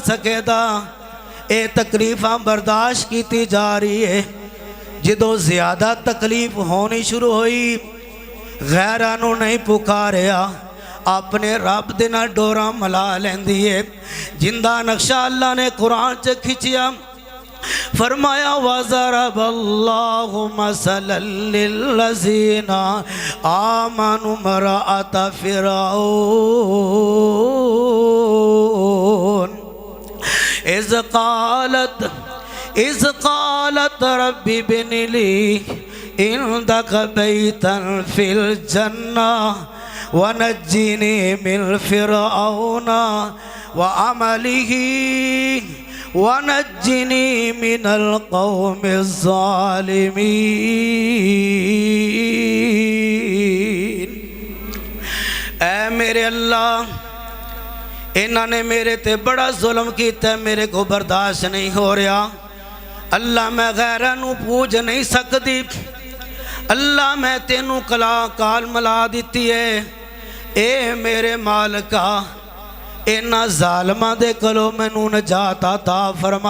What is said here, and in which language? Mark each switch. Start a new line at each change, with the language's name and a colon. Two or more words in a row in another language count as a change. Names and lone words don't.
Punjabi: سکے گا یہ تکلیفاں برداشت کی جا رہی ہے جدوں زیادہ تکلیف ہونی شروع ہوئی غیراں نوں نہیں پکاریا اپنے رب دے نال ڈورا ملا لیندی ہے زندہ نقشہ اللہ نے قرآن چ کھچیا فرمایا
Arabic: وضرب الله مثلا للذين آمنوا امرأة فرعون إذ قالت رب ابن لي عندك بيتا في الجنة ونجني من فرعون وعمله ونجني من القوم الظالمين.
Punjabi: اے میرے اللہ انہوں نے میرے تے بڑا ظلم کیا میرے کو برداشت نہیں ہو رہا اللہ میں غیراں نوں پوج نہیں سکتی اللہ میں تینوں کلا کال ملا دی ہے اے میرے مالکا انہاں ظالماں دے کولوں مینوں نجات عطا فرما.